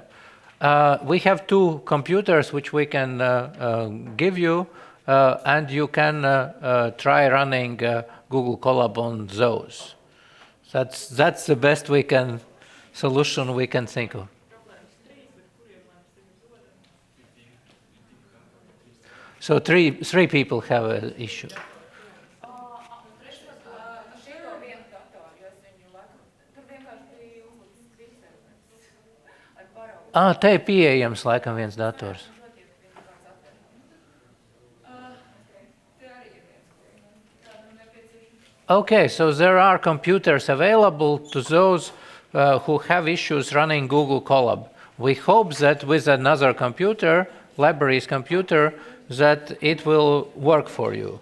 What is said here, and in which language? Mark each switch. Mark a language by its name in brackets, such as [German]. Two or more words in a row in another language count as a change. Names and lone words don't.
[English] We have 2 computers which we can give you, and you can try running Google Colab on those. That's the best solution we can think of. So three people have an issue. [Latvian] Te ir pieejams laikam viens dators. [English] Okay, so there are computers available to those who have issues running Google Colab. We hope that with another computer, library's computer, that it will work for you.